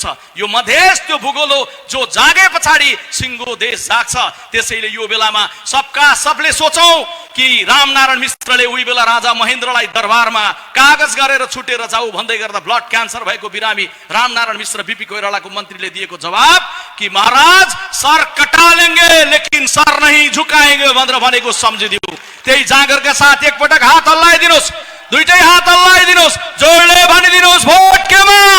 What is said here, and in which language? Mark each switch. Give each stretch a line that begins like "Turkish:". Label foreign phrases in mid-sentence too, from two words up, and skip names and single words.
Nepali: यो मधेस त्यो भूगोल हो जो जागे पछाडि सिङ्गो देश जाग्छ। त्यसैले यो बेलामा सबले सोचौं कि रामनारायण मिश्रले उही बेला राजा महेन्द्रलाई दरबारमा कागज गरेर छुटेर जाऊ भन्दै गर्दा ब्लड क्यान्सर भएको बिरामी रामनारायण मिश्र बीपी कोइरालाको मन्त्रीले दिएको जवाब कि
Hindi: महाराज सर कटा लेंगे लेकिन सर नहीं झुकाएंगे
Nepali: भनेर भनेको सम्झिदिऊ। त्यही जागरका साथ एकपटक हात हल्लाइदिनुस्, दुईटै हात हल्लाइदिनुस्, जोडले भनिदिनुस् भोट केमा